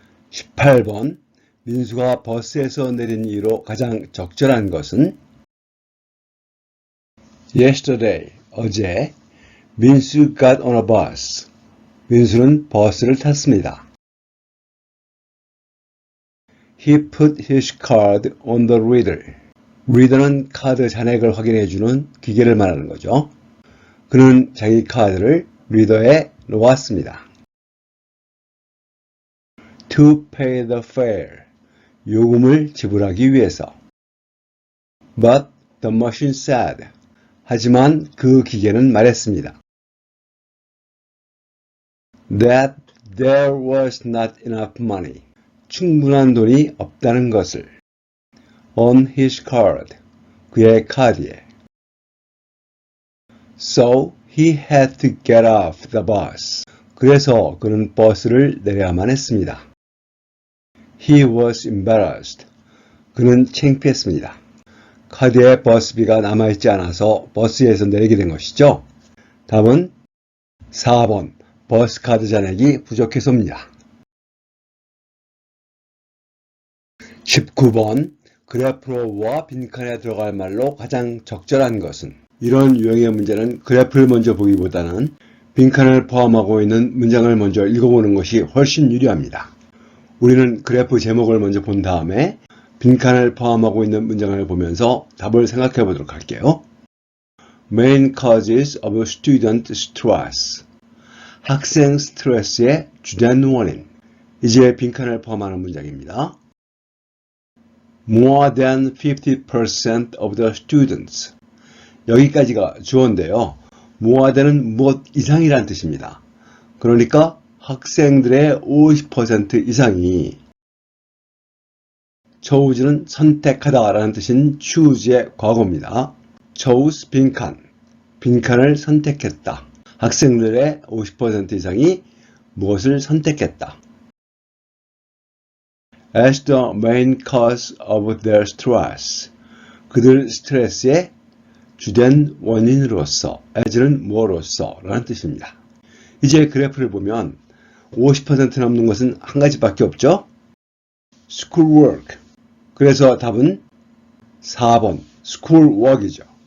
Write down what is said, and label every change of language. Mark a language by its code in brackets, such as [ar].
[ko] 18번 민수가 버스에서 내린 이유로 가장 적절한 것은 [en] Yesterday, [ko] 어제 민수 [en] got on a bus. [ko] 민수는 버스를 탔습니다. [en] He put his card on the reader. [ko] reader는 카드 잔액을 확인해주는 기계를 말하는 거죠. 그는 자기 카드를 리더에 놓았습니다. [en] To pay the fare. [ko] 요금을 지불하기 위해서. [en] But the machine said. [ko] 하지만 그 기계는 말했습니다. [en] That there was not enough money. [ko] 충분한 돈이 없다는 것을. [en] On his card. [ko] 그의 카드에. [en] So he had to get off the bus. [ko] 그래서 그는 버스를 내려야만 했습니다. [en] He was embarrassed. [ko] 그는 창피했습니다. 카드에 버스비가 남아있지 않아서 버스에서 내리게 된 것이죠. 답은 4번 버스 카드 잔액이 부족해서입니다. 19번 그래프로와 빈칸에 들어갈 말로 가장 적절한 것은 이런 유형의 문제는 그래프를 먼저 보기보다는 빈칸을 포함하고 있는 문장을 먼저 읽어보는 것이 훨씬 유리합니다. 우리는 그래프 제목을 먼저 본 다음에 빈칸을 포함하고 있는 문장을 보면서 답을 생각해 보도록 할게요. [en] main causes of student stress. [ko] 학생 스트레스의 주된 원인. 이제 빈칸을 포함하는 문장입니다. [en] More than 50% of the students. [ko] 여기까지가 주어인데요. more than은 무엇 이상이란 뜻입니다. 그러니까 학생들의 50% 이상이 choose는 선택하다 라는 뜻인 choose의 과거입니다. chose 빈칸, 빈칸을 선택했다. 학생들의 50% 이상이 무엇을 선택했다. [en] As the main cause of their stress. [ko] 그들 스트레스의 주된 원인으로서, as는 뭐로서 라는 뜻입니다. 이제 그래프를 보면 50% 남는 것은 한 가지밖에 없죠? schoolwork. 그래서 답은 4번 schoolwork이죠.